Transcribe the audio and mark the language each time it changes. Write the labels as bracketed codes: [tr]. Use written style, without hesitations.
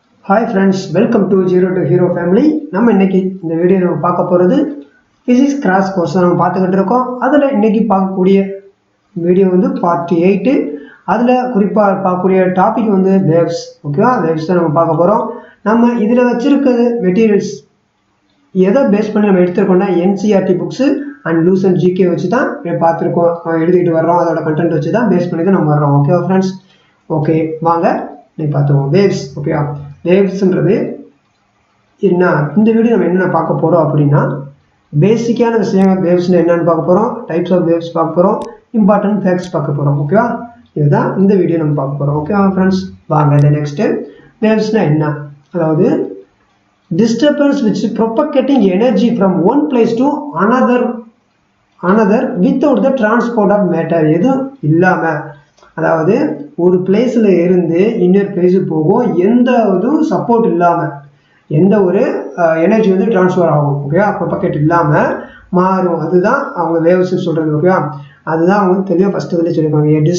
[en] Hi friends, welcome to Zero to Hero family. [ta] நம்ம இன்னைக்கு இந்த வீடியோ நம்ம பார்க்க போறது physics crash course நம்ம பார்த்துக்கிட்டு இருக்கோம். அதுல இன்னைக்கு பார்க்கக்கூடிய வீடியோ வந்து பார்ட் 8. அதுல குறிப்பா பார்க்கக்கூடிய டாபிக் வந்து waves. ஓகேவா? waves தான் நம்ம பார்க்க போறோம். நம்ம இதுல வச்சிருக்கிறது மெட்டீரியல்ஸ் எதை பேஸ் பண்ணி நம்ம எடுத்துக்கோம்னா NCERT books and LUCENT GK வச்சு தான் பார்த்துருக்கோம், எழுதிட்டு வர்றோம். அதோட கண்டென்ட் வச்சு தான் பேஸ் பண்ணி தான் நம்ம வர்றோம். ஓகேவா ஃப்ரெண்ட்ஸ்? ஓகே, வாங்க நீ பார்த்துருவோம். waves. ஓகேவா? வேவ்ஸ்ன்றது என்ன, இந்த வீடியோ நம்ம என்ன பார்க்க போறோம் அப்படின்னா பேசிக்கான விஷயங்கள். வேவ்ஸ்னா என்னன்னு பார்க்க போறோம், [en] types of waves [ta] பார்க்க போறோம், [en] important facts [ta] பார்க்க போறோம். ஓகேவா? இதுதான் இந்த வீடியோ நம்ம பார்க்க போறோம். ஓகேவா ஃப்ரெண்ட்ஸ்? வாங்க நெக்ஸ்ட். வேவ்ஸ்னா என்ன? [en] அதாவது disturbance which is propagating energy from one place to another without the transport of matter. [ta] எதுவும் இல்லாம, அதாவது ஒரு பிளேஸ்ல இருந்து இன்னொரு பிளேஸுக்கு போகும், எந்த இதுவும் சப்போர்ட் இல்லாம, எந்த ஒரு எனர்ஜி வந்து டிரான்ஸ்ஃபர் ஆகும். ஓகேவா? ப்ரொபகேட் இல்லாம மாறும், அதுதான் அவங்க வேவ்ஸ் சொல்றது. ஓகேவா? அதுதான் அவங்க தெளிவாக ஃபர்ஸ்ட் வந்து சொல்லியிருக்காங்க.